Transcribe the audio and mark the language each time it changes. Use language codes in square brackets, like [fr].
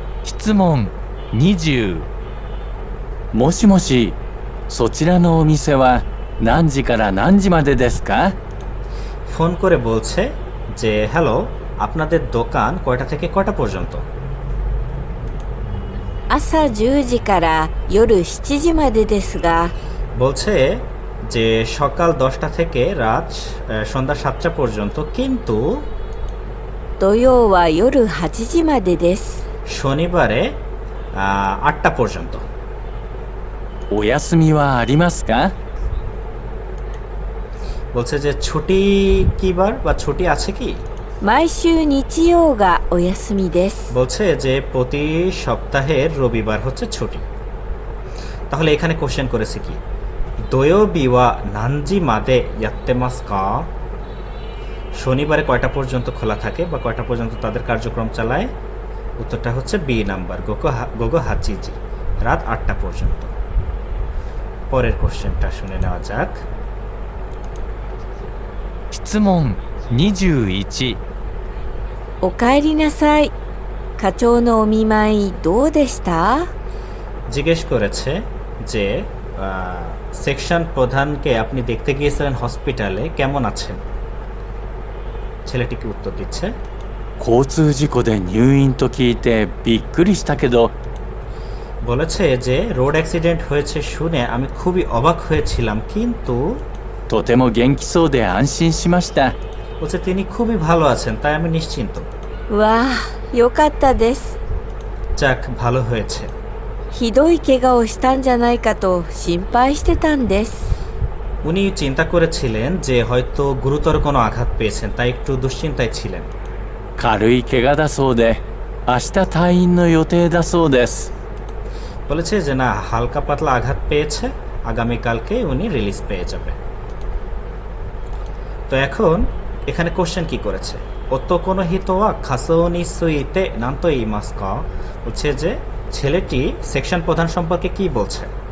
[ja] 質問20、もしもし、そちらのお店は何時から何時までですか？ [bn] phone করে বলছে যে হ্যালো, আপনাদের দোকান কয়টা থেকে কয়টা পর্যন্ত? [ja] 朝10時から夜7時までですが、 [bn] বলছে যে সকাল 10টা থেকে রাত সন্ধ্যা 7টা পর্যন্ত, কিন্তু [ja] 土曜は夜8時までです。 [bn] শনিবারে 8টা পর্যন্ত। [ja] お休みはありますか？ [bn] বলছে যে ছুটি কি বার বা ছুটি আছে কি? [ja] 毎週日曜がお休みです。 [bn] বলছে যে প্রতি সপ্তাহের রবিবার হচ্ছে ছুটি। তাহলে এখানে কোশ্চেন করেছে কি [ja] দোয়োবি ওয়া নানজি মাদে ইয়াত্তেমাসকা, [bn] শনিবারে কয়টা পর্যন্ত খোলা থাকে বা কয়টা পর্যন্ত তাদের কার্যক্রম চালায়? উত্তরটা হচ্ছে বি নাম্বার, [ja] গোগো হাচিজি, [bn] রাত 8টা পর্যন্ত। পরের কোশ্চেনটা শুনে নেওয়া যাক। [ja] 質問21、おかえりなさい。課長のお見舞いどうでした？ [bn] জিজ্ঞেস করেছে যে সেকশন প্রধানকে আপনি দেখতে গিয়েছিলেন হসপিটালে, কেমন আছেন? ছেলেটিকে উত্তর দিচ্ছে [ja] 交通事故で入院と聞いてびっくりしたけど、 [bn] বলেছে যে রোড অ্যাক্সিডেন্ট হয়েছে শুনে আমি খুবই অবাক হয়েছিলাম, কিন্তু [ja] とても元気そうで安心しました。 [bn] বলছে তিনি খুবই ভালো আছেন, তাই আমি নিশ্চিন্ত। [ja] わあ、よかったです。 [bn] যাক, ভালো হয়েছে। [ja] ひどい怪我をしたんじゃないかと心配してたんです。 [bn] উনি চিন্তা করেছিলেন যে হয়তো গুরুতর কোনো আঘাত পেয়েছেন, তাই একটু দুশ্চিন্তায় ছিলেন। [ja] 軽い怪我だそうで、明日退院の予定だそうです。 [bn] বলেছে যে না, হালকা পাতলা আঘাত পেয়েছে, আগামীকালকে উনি রিলিজ পেয়ে যাবে। তো এখন এখানে কোশ্চেন কি করেছে? [ja] ওতোকোনো হিতোয়া খাসোনি সুইতে নান্তো ইমাস্কা, [bn] বলছে যে ছেলেটি সেকশন প্রধান সম্পর্কে কি বলছে।